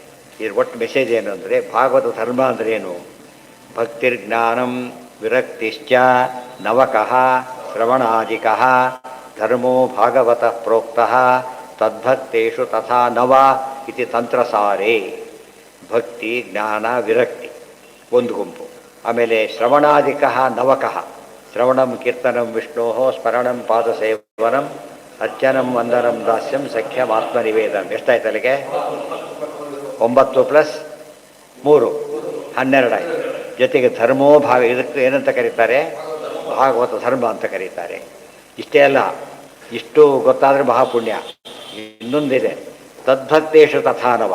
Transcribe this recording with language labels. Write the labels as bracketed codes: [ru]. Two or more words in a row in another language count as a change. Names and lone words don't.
[kn] ಇದ್ರ ಒಟ್ಟು ಮೆಸೇಜ್ ಏನು ಅಂದರೆ, ಭಾಗವತ ಧರ್ಮ ಅಂದ್ರೇನು? [sa] ಭಕ್ತಿರ್ಜ್ಞಾನಂ ವಿರಕ್ತಿಶ್ಚ ನವಕಃ ಶ್ರವಣಾದಿಕಃ ಧರ್ಮೋ ಭಾಗವತಃ ಪ್ರೋಕ್ತಃ ತದ್ಭಕ್ತೇಷು ತಥಾ ನವ ಇತಿ ತಂತ್ರಸಾರೇ. [kn] ಭಕ್ತಿ, ಜ್ಞಾನ, ವಿರಕ್ತಿ ಒಂದು ಗುಂಪು. [sa] ಆಮೇಲೆ ಶ್ರವಣಾದಿಕಃ ನವಕಃ. ಶ್ರವಣಂ ಕೀರ್ತನಂ ವಿಷ್ಣೋ ಸ್ಮರಣಂ ಪಾದಸೇವನಂ ಅರ್ಚನಂ ವಂದನಂ ದಾಸ್ಯಂ ಸಖ್ಯಂ ಆತ್ಮನಿವೇದನಂ. [kn] ಎಷ್ಟಾಯ್ತು ಅಲ್ಲಿಗೆ? 9 + 3 12 ಆಯಿತು. ಜೊತೆಗೆ [sa] ಧರ್ಮೋ ಭಾಗ. [kn] ಇದಕ್ಕೆ ಏನಂತ ಕರೀತಾರೆ? ಭಾಗವತ ಧರ್ಮ ಅಂತ ಕರೀತಾರೆ. ಇಷ್ಟೇ ಅಲ್ಲ, ಇಷ್ಟು ಗೊತ್ತಾದರೆ ಮಹಾಪುಣ್ಯ. ಇನ್ನೊಂದಿದೆ, [sa] ತದ್ಭಕ್ತೇಷು ತಥಾನವ.